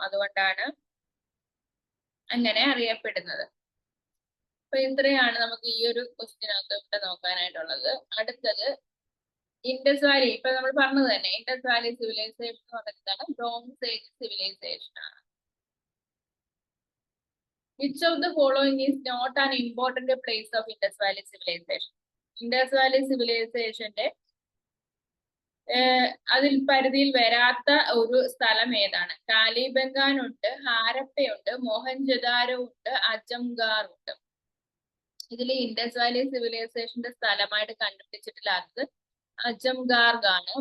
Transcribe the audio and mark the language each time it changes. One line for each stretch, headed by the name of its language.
Malayalam: അതുകൊണ്ടാണ് അങ്ങനെ അറിയപ്പെടുന്നത്. അപ്പൊ ഇത്രയാണ് നമുക്ക് ഈ ഒരു ക്വസ്റ്റ്യനകത്ത് ഇവിടെ നോക്കാനായിട്ടുള്ളത്. അടുത്തത് ഇൻഡസ് വാലി. ഇപ്പൊ നമ്മൾ പറഞ്ഞത് തന്നെ ഇൻഡസ് വാലി സിവിലൈസേഷൻ എന്ന് പറഞ്ഞതാണ് ബ്രോൺസ് ഏജ് സിവിലൈസേഷൻ ആണ്.
English: Which of the following is not an important place of Indus Valley civilization?
Malayalam: Indus Valley civilizationന്റെ അതിൽ പരിധിയിൽ വരാത്ത ഒരു സ്ഥലം ഏതാണ്? കാലിബംഗാൻ ഉണ്ട്, ഹാരപ്പയുണ്ട്, മോഹൻജദാരോ ഉണ്ട്, അജംഗാർ ഉണ്ട്. ഇതിൽ ഇൻഡസ് വാലി സിവിലൈസേഷന്റെ സ്ഥലമായിട്ട് കണ്ടുപിടിച്ചിട്ടില്ലാത്തത് അജംഗാർഗ് ആണ്.